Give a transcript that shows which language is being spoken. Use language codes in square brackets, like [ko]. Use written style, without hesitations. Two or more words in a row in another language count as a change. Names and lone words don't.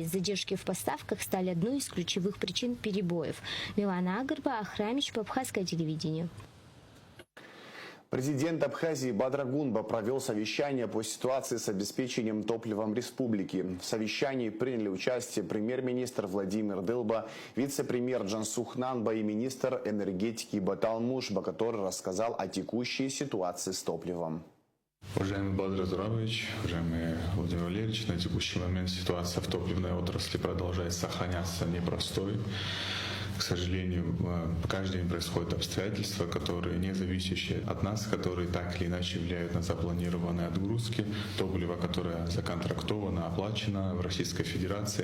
[ru] Задержки в поставках стали одной из ключевых причин перебоев. Милана Агрба, Ахрамич, Абхазское телевидение. Президент Абхазии Бадыр Гунба провел совещание по ситуации с обеспечением топливом республики. В совещании приняли участие премьер-министр Владимир Дылба, вице-премьер Джансух Нанба и министр энергетики Батал Мушба, который рассказал о текущей ситуации с топливом. Уважаемый Бадыр Зурабович, уважаемый Владимир Валерьевич, на текущий момент ситуация в топливной отрасли продолжает сохраняться непростой. К сожалению, каждый день происходят обстоятельства, которые не зависящие от нас, которые так или иначе влияют на запланированные отгрузки топлива, которое законтрактовано, оплачено в Российской Федерации.